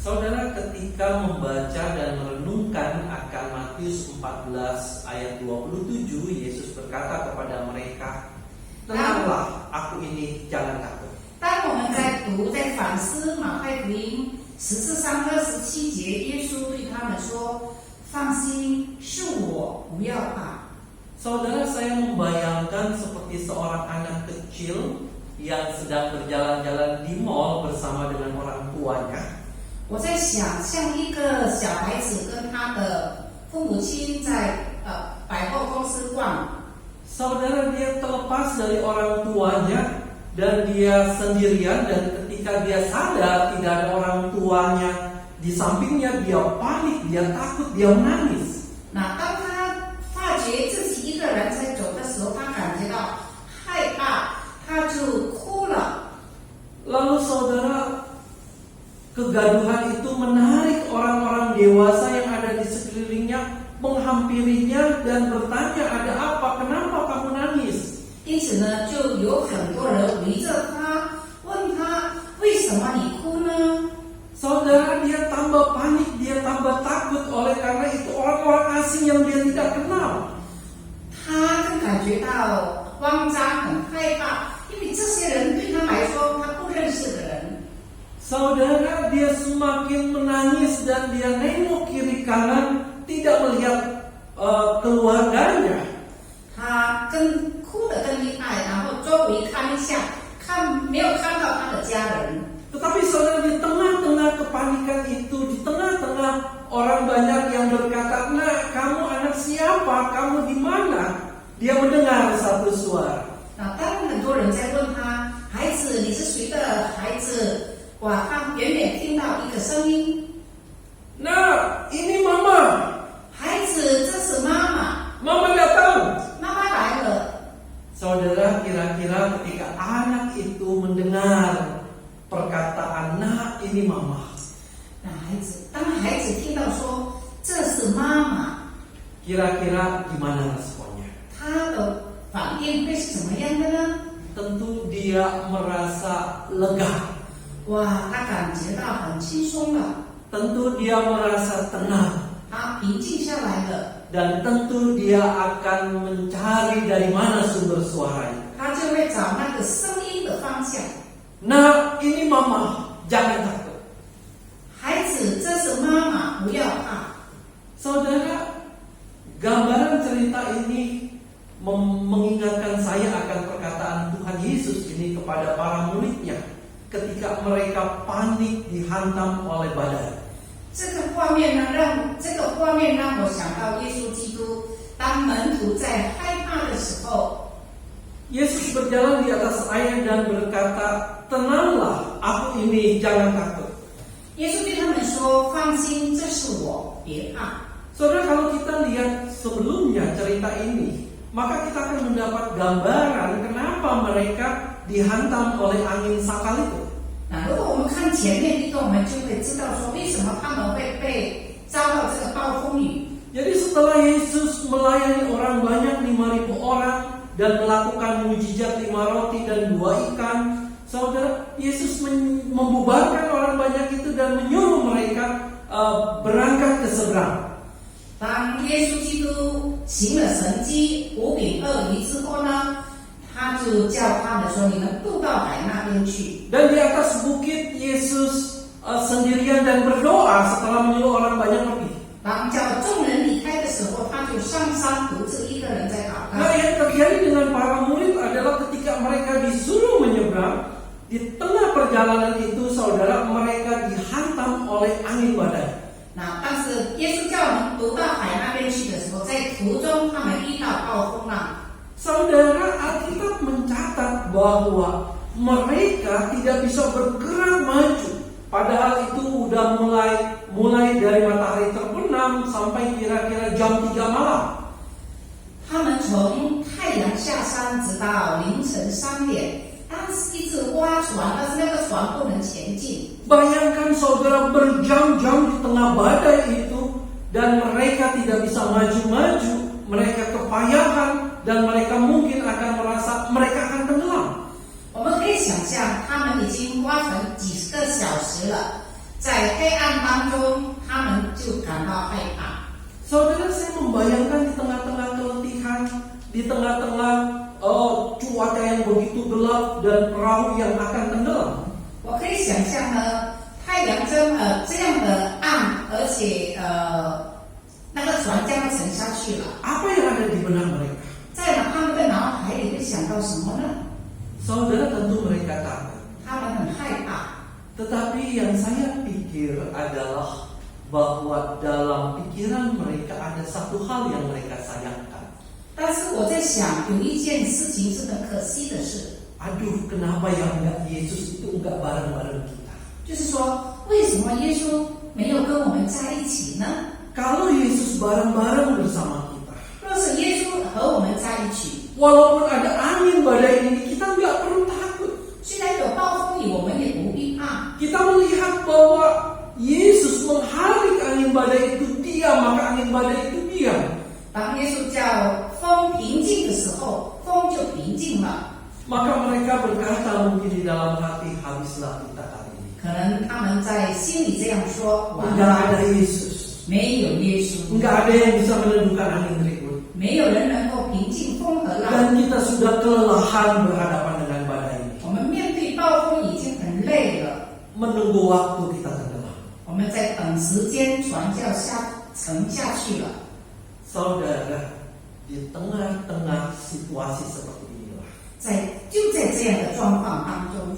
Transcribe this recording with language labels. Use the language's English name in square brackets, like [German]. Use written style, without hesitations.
[Indonesian] Saudara, ketika membaca dan merenungkan akan Matius 14 ayat 27, Yesus berkata kepada mereka, "Tenanglah, aku ini, jangan takut." [Chinese] 当我们在读、在反思马太福音14章27节，耶稣对他们说：“放心，是我，不要怕。” [Indonesian] Saudara, saya membayangkan seperti seorang anak kecil yang sedang berjalan-jalan di mall bersama dengan orang tuanya. [Chinese] 我在想象一个小孩子跟他的父母亲在百货公司逛 [Indonesian] Saudara, dia terlepas dari orang tuanya dan dia sendirian, dan ketika dia sadar tidak ada orang tuanya di sampingnya, dia panik, dia takut, dia menangis. [Chinese] 那当他发觉自己一个人在走的时候，他感觉到害怕，他就哭了。 [Indonesian] Lalu saudara, kegaduhan itu menarik orang-orang dewasa yang ada di sekelilingnya, menghampirinya dan bertanya, ada apa? Kenapa kamu nangis? [Chinese] 因此呢，就有很多人围着他，问他为什么你哭呢？ [Indonesian] Saudara, dia tambah panik, dia tambah takut oleh karena itu orang-orang asing yang dia tidak kenal. [Chinese] 他更感觉到慌张、很害怕，因为这些人对他来说他不认识的人。 [Indonesian] Saudara, dia semakin menangis dan dia nengok kiri kanan, tidak melihat keluarganya. [Chinese] 他哭得更厉害，然后周围看一下，没有看到他的家人。 [Indonesian] Tetapi saudara, di tengah-tengah kepanikan itu, di tengah-tengah orang banyak yang berkata, "Nah, kamu anak siapa? Kamu di mana?" Dia mendengar satu suara. [Chinese] 那当很多人在问他，孩子，你是谁的孩子？哇，他远远听到一个声音， [Indonesian] "Nah, ini mama. [Chinese] 孩子，这是妈妈， [Indonesian] Mama datang." [Chinese] 妈妈来了。 [Indonesian] Saudara, kira-kira ketika anak itu mendengar perkataan, "Nah, ini mama." [Chinese] 那当孩子听到说这是妈妈， [Indonesian] Kira-kira gimana responnya? [Chinese] 他的反应会是怎么样的呢？ [Indonesian] Tentu dia merasa lega. [Chinese] 哇，他感觉到很轻松了， [Indonesian] Tentu dia merasa tenang. [Chinese] 他平静下来了， [Indonesian] Dan tentu dia akan mencari dari mana sumber suaranya. [Chinese] 他就会找那个声音的方向。 [Indonesian] Nah, ini mama, jangan takut. [Chinese] 孩子，这是妈妈，不要怕。 [Indonesian] Saudara, gambaran cerita ini mengingatkan saya akan perkataan Tuhan Yesus ini kepada para muridnya ketika mereka panik dihantam oleh badai. [Chinese] 这个画面让我想到耶稣基督，当门徒在害怕的时候， [Indonesian] Yesus berjalan di atas air dan berkata, "Tenanglah, aku ini, jangan takut." [Chinese] 耶稣对他们说：“放心，这是我，别怕。” [Indonesian] Saudara, kalau kita lihat sebelumnya cerita ini, maka kita akan mendapat gambaran kenapa mereka dihantam oleh angin sakal itu. [Chinese] 那如果我们看前面一段，我们就会知道说，为什么他们会被遭到这个暴风雨。 [Indonesian] Jadi setelah Yesus melayani orang banyak, 5.000 orang, dan melakukan mujizat 5 roti dan 2 ikan, saudara, Yesus membubarkan orang banyak itu dan menyuruh mereka berangkat ke seberang. [Chinese] 当耶稣基督行了神迹5饼2鱼之后呢，他就叫他们说：“你们渡到海那边去。” [Indonesian] Dan di atas bukit Yesus sendirian dan berdoa setelah menyuruh orang banyak pergi. [Chinese] 当叫众人离开的时候，他就上山独自一个人在祷告。 [Indonesian] Nah, yang terjadi dengan para murid adalah ketika mereka disuruh menyeberang, di tengah perjalanan itu, saudara, mereka dihantam oleh angin badai. [Chinese] 那但是耶稣叫我们渡到海那边去的时候，在途中他们遇到暴风浪。 [Indonesian] Saudara, Alkitab mencatat bahwa mereka tidak bisa bergerak maju. Padahal itu udah mulai dari matahari terbenam sampai kira-kira jam 3 malam. [Chinese] 他们从太阳下山直到凌晨3点，但是一直挖船，但是那个船不能前进。 [Indonesian] Bayangkan saudara berjam-jam di tengah badai itu dan mereka tidak bisa maju-maju, mereka kepayahan dan mereka mungkin akan merasa mereka akan tenggelam. [Chinese] 我们可以想象，他们已经挖船几个小时了，在黑暗当中，他们就感到害怕。 [Indonesian] Saudara, saya membayangkan di tengah-tengah keletihan, di tengah-tengah cuaca yang begitu gelap dan perahu yang akan tenggelam. [Chinese] 我可以想象呢，太阳这样的暗，而且那个船将要沉下去了。 [Indonesian] Apa yang ada di benak mereka? [Chinese] 在他们的脑海里会想到什么呢？ [Indonesian] Saudara, tentu mereka takut. [Chinese] 他们很害怕。 [Indonesian] Tetapi yang saya pikir adalah bahwa dalam pikiran mereka ada satu hal yang mereka sayangkan. [Chinese] 但是我在想，有一件事情是很可惜的事， [Indonesian] Aduh, kenapa ya enggak Yesus itu enggak bareng-bareng kita? [Chinese] 就是说，为什么耶稣没有跟我们在一起呢？ [Indonesian] Kalau Yesus bareng-bareng bersama kita, [Chinese] 若是耶稣和我们在一起， [Indonesian] walaupun ada angin badai ini, kita enggak perlu takut. [Chinese] 虽然有暴风雨，我们也不必怕。 [Indonesian] Kita melihat bahwa Yesus mengharik angin badai itu diam, maka angin badai itu diam. [Chinese] 当耶稣叫风平静的时候，风就平静了。 [Indonesian] Maka mereka berkata mungkin di dalam hati, habislah kita hari ini. [Chinese] 可能他们在心里这样说：完 [Indonesian] Enggak [Chinese] 了， [Indonesian] ada Yesus. [Chinese] 没有耶稣， [Indonesian] Enggak ada yang bisa meneduhkan angin ribut. [Chinese] 没有人能够平静风和浪。 [Indonesian] Dan kita sudah kelelahan berhadapan dengan badai ini. [Chinese] 我们面对暴风已经很累了， [Indonesian] Menunggu waktu kita tenggelam. [Chinese] 我们在等时间船就要沉下去了。 [Indonesian] Saudara, di tengah-tengah situasi seperti inilah [Chinese] 就在这样的状况当中，